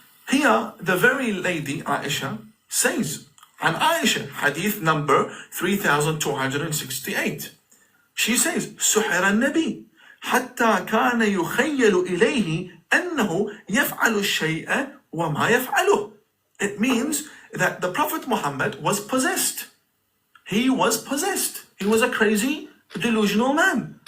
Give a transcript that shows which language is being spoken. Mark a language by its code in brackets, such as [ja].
[en] Here, the very lady Aisha says, and Aisha, hadith number 3268. [ar] She says, سحر النبي حتى كان يخيل إليه أنه يفعل الشيء وما يفعله. [en] It means that the Prophet Muhammad was possessed. He was possessed. He was a crazy, delusional man.